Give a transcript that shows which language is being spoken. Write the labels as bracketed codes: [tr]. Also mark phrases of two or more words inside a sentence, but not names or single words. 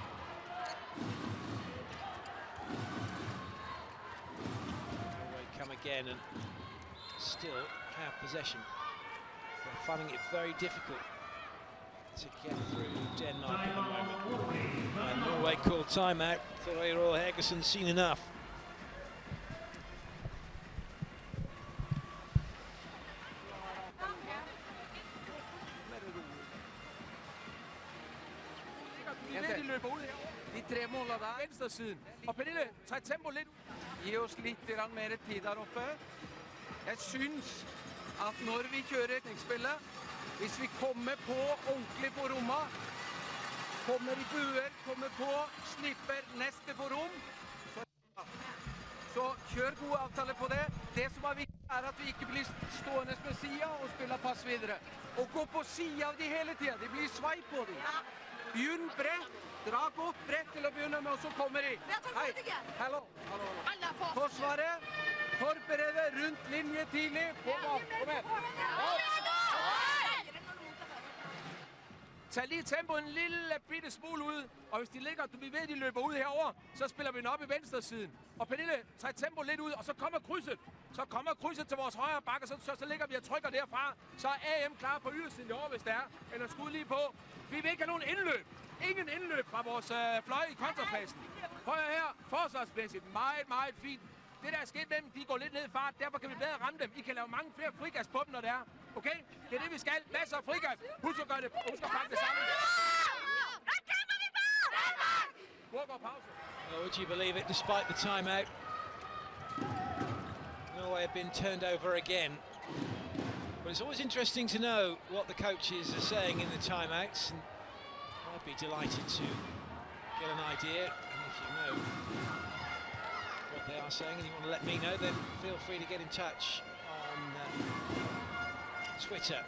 [en] Norway come again and still have possession. They're finding it very difficult to get through Denmark at the moment. And Norway called timeout. Thor Helgeson's seen enough. [da] De løber ud herovre. De 3 måler der. Venstre siden. Og Pernille, tag tempo lidt. [no] Gi oss litt mer tid der oppe. Jeg synes at når vi kjører teknikkspillet, hvis vi kommer på ordentlig på rommet, kommer i buer, kommer på, slipper neste på rom, så kjør gode avtaler på det. Det som er viktig er at vi ikke blir stående med sida og spiller pass videre. Og gå på sida av de hele tiden. Det blir sveip på dem. Begynn bredt, dra godt bredt til å begynne med, og så kommer de. Hei, hallo. Forsvaret, forberede rundt linje tidlig. Kom igjen. [da] Tag lige tempoet en lille bitte smule ud, og hvis de ligger, vi ved, de løber ud herover, så spiller vi den op i venstre siden. Og Pernille, tag tempoet lidt ud, og så kommer krydset. Så kommer krydset til vores højre bakke, så ligger vi og trykker derfra. Så er AM klar på ydersiden derovre, hvis det er. Eller skud lige på. Vi vil ikke have nogen indløb. Ingen indløb fra vores fløj i kontrafasen. Prøv her, forsvarsmæssigt, meget fint. Det der er sket dem, de går lidt ned i fart, derfor kan vi bedre ramme dem. I kan lave mange flere frigas på dem, når det er. Okay? Det er det, vi skal. Masser af frigas. Husk at gøre det. Husk at pakke det sammen. Pause. [en] Well, would you believe it, despite the timeout, Norway have been turned over again. But it's always interesting to know what the coaches are saying in the timeouts, and I'd be delighted to get an idea. And if you know what they are saying and you want to let me know, then feel free to get in touch on Twitter.